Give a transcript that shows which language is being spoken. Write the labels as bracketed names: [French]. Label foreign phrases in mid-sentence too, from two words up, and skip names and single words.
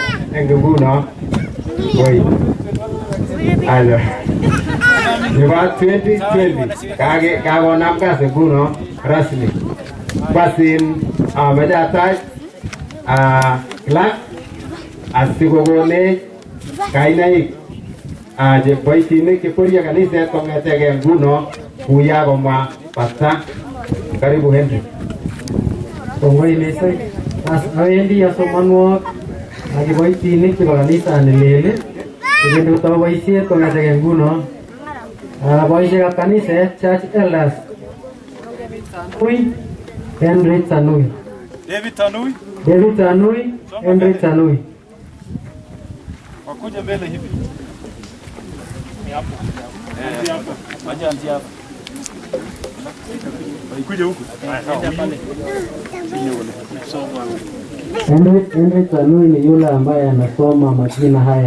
[Kalenjin] eng nguno koi alo nebo 2020 kagonam kasi nguno rasmi basin amejatach class asikogone kainaik cheboitinik chekwerie kaniset kong'etege nguno kuya komwa pasta. [Swahili] Karibu Henry. [Kalenjin] Kongoi mising. Awendi asomonwok kiboitinik chebo kanisani lel chekindo boisiet kong'etege nguno boisiekab kaniset [English] church elders [Kalenjin] Henry Tanui. David Tanui. David Tanui, Henry Tanui. [Swahili] Wakuja mbele hivi. Ni hapo. Hapo. Waje anzi hapo. Waikuja huku. Nenda pale. Henry Tanui ni yule ambaye anasoma majina haya.